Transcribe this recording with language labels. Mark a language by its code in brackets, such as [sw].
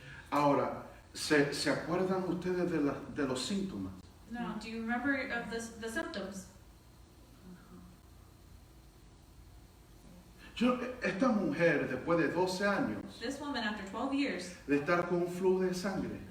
[es] Ahora, ¿se acuerdan ustedes de los síntomas? [en] Now, do you remember of the symptoms? [es] Esta mujer, después de 12 años [en] This woman, after 12 years, [es] de estar con un flujo de sangre,